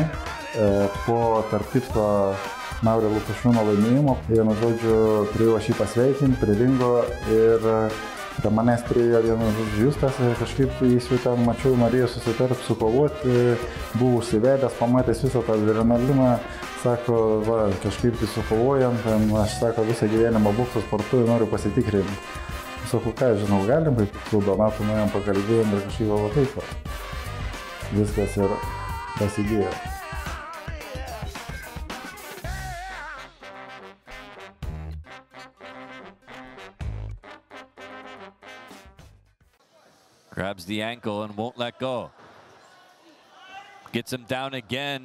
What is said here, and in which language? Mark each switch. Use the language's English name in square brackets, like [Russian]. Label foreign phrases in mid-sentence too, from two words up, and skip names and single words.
[Lithuanian] Po tarp kitko Naurio Lukašiūno laimėjimo, vienu žodžiu, priėjo aš jį pasveikinti, prilingo ir prie manęs priėjo vienas Justas, kažkaip jis jau ten mačiau, norėjo susitarp sukovoti, buvo užsivedęs, pamatęs visą tą adrenaliną, sako, va, kažkaip tai sukovojam, ten, aš sako, visą gyvenimą bokso sportuoju, noriu pasitikrinti. Sakau, ką, žinau, galim, su Donatu nuėjom pakalbėjom ir kažkaip va taip, viskas ir prasidėjo. [English] Grabs the ankle and won't let go. Gets him down again.